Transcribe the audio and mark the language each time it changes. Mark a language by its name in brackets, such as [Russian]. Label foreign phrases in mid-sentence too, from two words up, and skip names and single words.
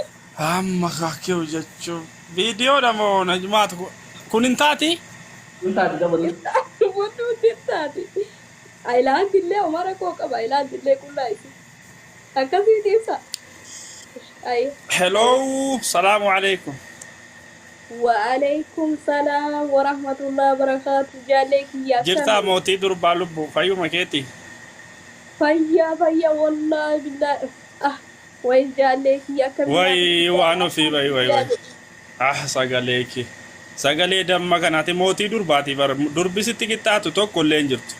[Oromo] Amma kakkee jechuun viidiyoodha moo najmaatu kun hin taati? Kun taate dawwaliif. Wanti hundi taati. Ayilaandillee omara koo qaba ayilaandillee qullaa isi. Akkasii deemsa. Ayi. [Arabic] Hello, السلام عليكم. وعليكم السلام ورحمة الله وبركاته. [Oromo] Jaalle kiyyaa. Jirtaa mootii durbaa lubbuu fayyuma keeti. Fayyaa [Arabic] والله بالله. [Oromo] Way jaalle kiyyaa akkamiin. Way waan ofii way. Sagalee kee. Sagalee damma kanaati mootii durbaati bar durbisitti qixxaatu tokko illee hin jirtu.